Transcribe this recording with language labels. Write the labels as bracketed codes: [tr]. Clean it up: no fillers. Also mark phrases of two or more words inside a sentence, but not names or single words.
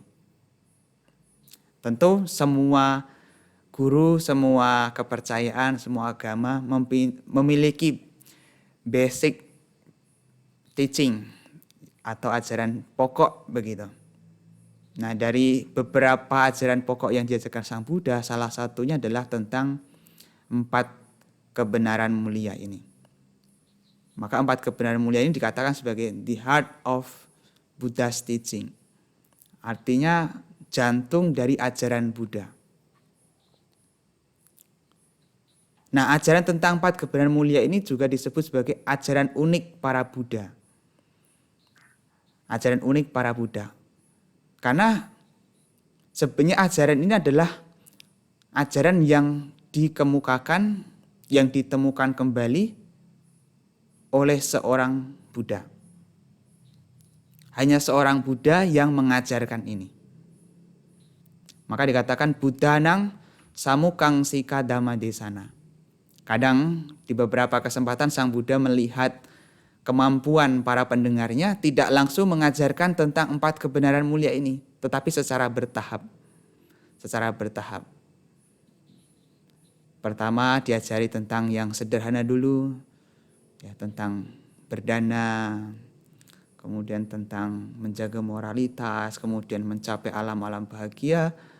[id] Tentu semua guru, semua kepercayaan, semua agama memiliki [en] basic teaching [id] atau ajaran pokok begitu. Nah, dari beberapa ajaran pokok yang diajarkan Sang Buddha, salah satunya adalah tentang 4 kebenaran mulia ini. Maka 4 kebenaran mulia ini dikatakan sebagai [en] the heart of Buddha's teaching. [id] Artinya jantung dari ajaran Buddha. Nah, ajaran tentang 4 kebenaran mulia ini juga disebut sebagai ajaran unik para Buddha. Ajaran unik para Buddha. Karena sebenarnya ajaran ini adalah ajaran yang dikemukakan, yang ditemukan kembali oleh seorang Buddha. Hanya seorang Buddha yang mengajarkan ini. Maka dikatakan [pi] Buddhanang samukang sika dhamma desana. [id] Kadang di beberapa kesempatan Sang Buddha melihat kemampuan para pendengarnya tidak langsung mengajarkan tentang 4 kebenaran mulia ini, tetapi secara bertahap. Pertama diajari tentang yang sederhana dulu, ya, tentang berdana, kemudian tentang menjaga moralitas, kemudian mencapai alam-alam bahagia.